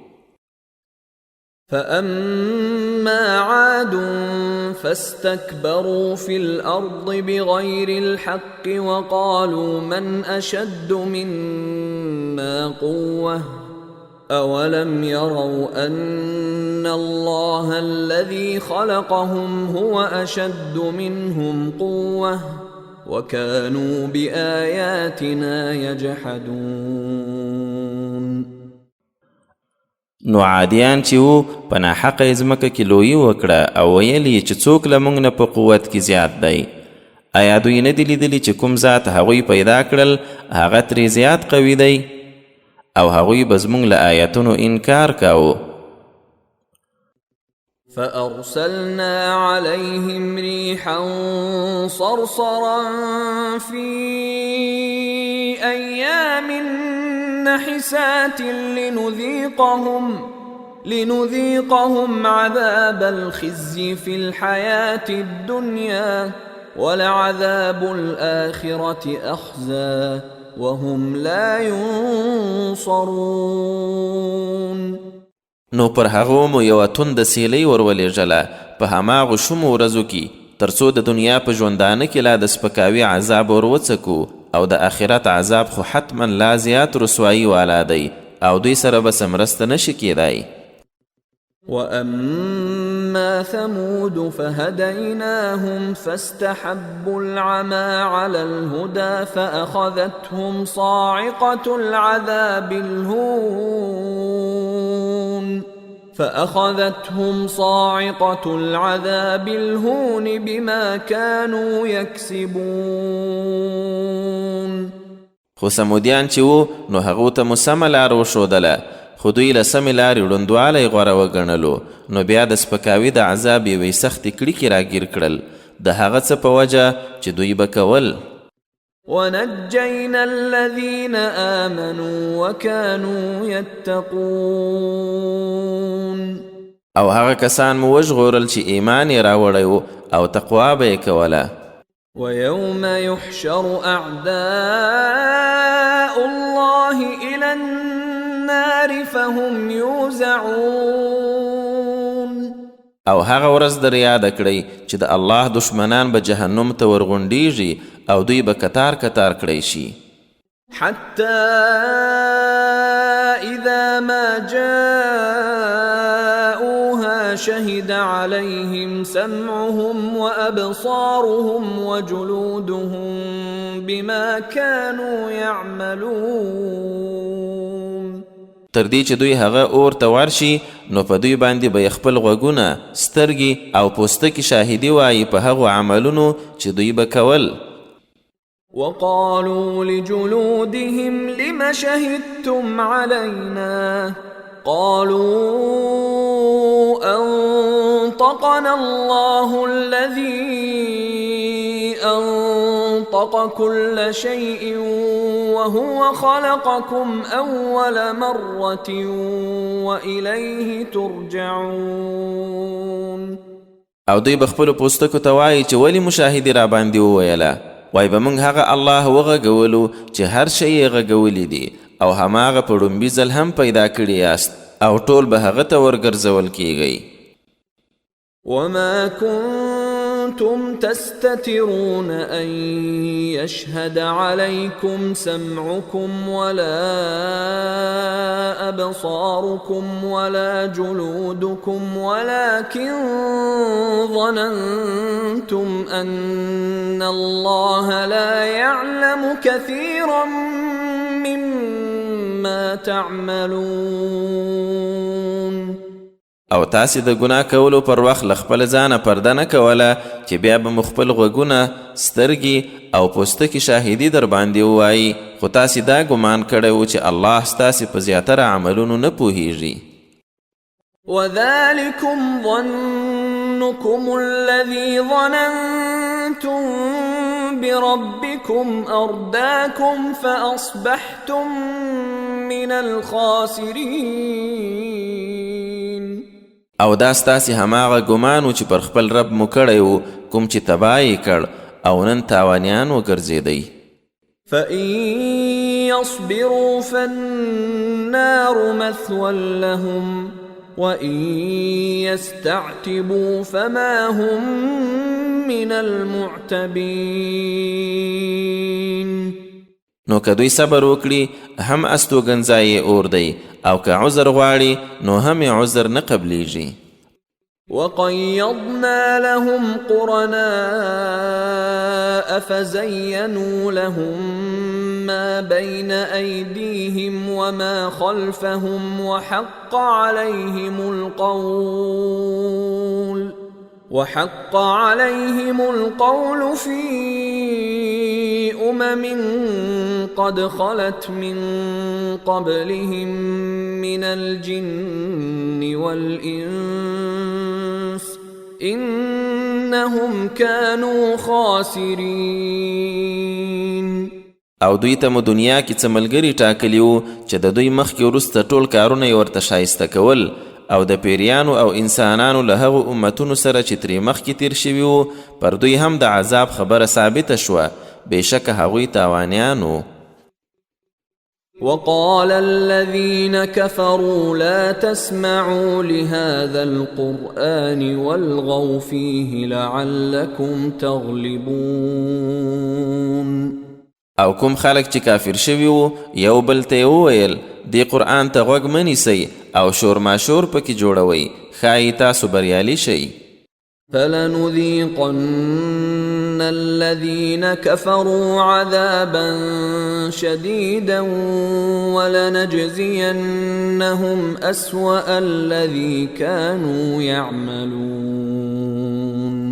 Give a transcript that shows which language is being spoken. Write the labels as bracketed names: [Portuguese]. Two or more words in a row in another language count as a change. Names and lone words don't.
[Arabic] فأما عاد فاستكبروا في الأرض بغير الحق وقالوا من أشد منا قوة أولم يروا أن الله الذي خلقهم هو أشد منهم قوة وكانوا بآياتنا يجحدون. [Pashto] نو عادیان چې وو په ناحقه ځمکه کې لویي وکړه او ویل یې چې څوک له موږ نه په قوت کې زیات دی. آیا دوی نه دي لیدلي چې کوم ذات هغوی پیدا کړل هغه ترې زیات قوي دی او هغوی به زموږ له آیتونو انکار کاوه. [Arabic] فأرسلنا عليهم ريحا صرصرا في أيام نحسات لنذيقهم عذاب الخزي في الحياة الدنيا ولعذاب الآخرة أخزى وهم لا ينصرون. [Pashto] نو پر هغو مو یوه تونده سیلۍ ورولېږله په هماغو شومو ورځو کې تر څو د دنیا په ژوندانه کې لا د سپکاوي عذاب ور وڅکو او د آخرت عذاب خو حتما لا زیات رسوایي والا دی او دوی سره به څه مرسته نشي کېدی. [Arabic] وأما ثمود فهديناهم فاستحبوا العمى على الهدى فأخذتهم صاعقة العذاب الهون بما كانوا يكسبون. [Pashto] خو سمودیان چې وو نو هغو ته مو سمه لار وښودله خو دوی له سمې لارې ړوندوالی غوره وګڼلو نو بیا د سپکاوي د عذاب یوې سختې کړیکې راګیر کړل د هغه څه په وجه چې دوی به کول. [Arabic] ونجينا الذين آمنوا وكانوا يتقون. [Pashto] او هغه کسان مو وژغورل چې ایمان یې راوړی و او تقوا به یې کوله. [Arabic] ويوم يحشر أعداء الله إلى النار فهم يوزعون. [Pashto] او هغه ورځ در یاده کړئ چې د الله دشمنان به جهنم ته ورغونډیږي او دوی به کتار کتار کړی شي. [Arabic] حتى إذا ما جاءوها شهد عليهم سمعهم وأبصارهم وجلودهم بما كانوا يعملون. [Pashto] تر دې چې دوی هغه اور ته ورشي نو په دوی باندې به خپل غوږونه سترګې او پوستکي شاهدي وایي په هغو عملونو چې دوی به کول. [Arabic] وقالوا لجلودهم لم شهدتم علينا قالوا أنطقنا الله الذي أنطق كل شيء وهو خلقكم أول مرة وإليه ترجعون. [Pashto] او دوی به خپلو پوستکو ته وایي چې ولې مشاهدې را باندې وویله وای به موږ هغه الله وغږولو چې هر شی یې غږولی دی او هماغه په ړومبي ځل هم پیدا کړي یاست او ټول به هغه ته ورګرځول کیږئ. [Arabic] وما كنتم تستترون أن يشهد عليكم سمعكم ولا أبصاركم ولا جلودكم ولكن ظننتم أن الله لا يعلم كثيرا مما تعملون. [Pashto] او تاسې د ګناه کولو پر وخت له خپل ځانه پرده نه کوله چې بیا به مو خپل غوږونه، سترګې او پوستکي شاهدي در باندې ووایي، خو تاسې دا ګمان کړی و چې الله ستاسې په زیاتره عملونو نه پوهیږي. [Arabic] وذلكم ظنكم الذي ظننتم بربكم أرداكم فأصبحتم من الخاسرين. [Pashto] او دا ستاسې هماغه ګمان و چې پر خپل رب مو کړی و، کوم چې تباه یې کړ او نن تاوانیان وګرځېدئ. [Arabic] فإن يصبروا فالنار مثوى لهم وإن يستعتبوا فما هم من المعتبين. [Pashto] نو که دوی صبر وکړي هم استوګنځای یې اور دی، او که عذر غواړي نو هم یې عذر نه قبلیږي. [Arabic] وقيضنا لهم قرناء فزينوا لهم ما بين أيديهم وما خلفهم وحق عليهم القول في قد خلت من قبلهم من الجن والإنس إنهم كانوا خاسرين. [Pashto] او دوی ته مو دنیا کې څه ملګري ټاکلي وو چې د دوی مخکې وروسته ټول کارونه یې ورته شایسته کول، او د پیریانو او انسانانو له هغو امتونو سره چې ترې مخکې تیر شوي وو پر دوی هم د عذاب خبره ثابته شوه، بېشکه هغوی تاوانیانو. [Arabic] وقال الذين كفروا لا تسمعوا لهذا القرآن والغوا فيه لعلكم تغلبون. [Pashto] او کوم خلک چې کافر شوي وو یو بل ته یې وویل دې قرآن ته غوږ مه نیسئ او شور ماشور پکې جوړوئ، ښایي تاسو بریالي شئ. [Arabic] فلنذيقن الذين كفروا عذابا شديدا ولنجزينهم أسوأ الذي كانوا يعملون.